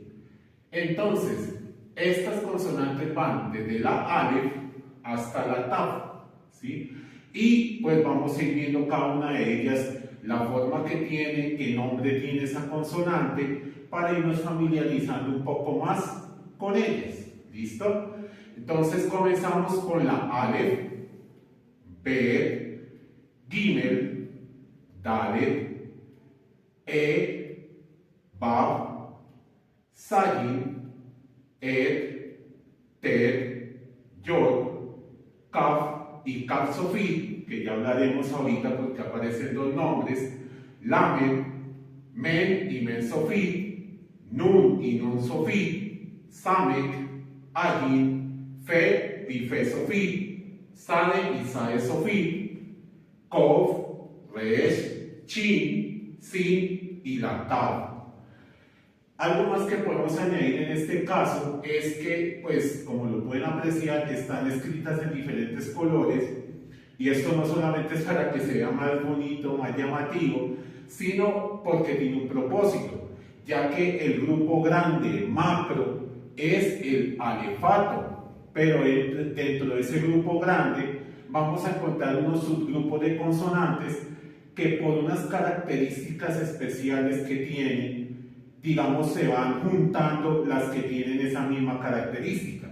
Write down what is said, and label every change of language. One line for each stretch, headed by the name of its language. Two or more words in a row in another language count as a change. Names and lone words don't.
Spanish: Entonces, estas consonantes van desde la Aleph hasta la Taf, ¿sí? Y pues vamos a ir viendo cada una de ellas, la forma que tiene, qué nombre tiene esa consonante, para irnos familiarizando un poco más con ellas. ¿Listo? Entonces comenzamos con la Aleph, Bet, Gimel, Dalet, Bab, Zayin, Ed, Tet, Yod, Kaf y Kaf Sofí, que ya hablaremos ahorita porque aparecen dos nombres, Lamed, Men y Men Sofí, Nun y Nun Sofí, Samek, Ayin, Fe y Fe Sofí, Sade y Sade Sofí, Kof, Resh, Chin, Sin y Latab. Algo más que podemos añadir en este caso es que, pues, como lo pueden apreciar, están escritas en diferentes colores, y esto no solamente es para que se vea más bonito, más llamativo, sino porque tiene un propósito, ya que el grupo grande, macro, es el alefato, pero dentro de ese grupo grande vamos a encontrar unos subgrupos de consonantes que por unas características especiales que tienen, digamos, se van juntando las que tienen esa misma característica.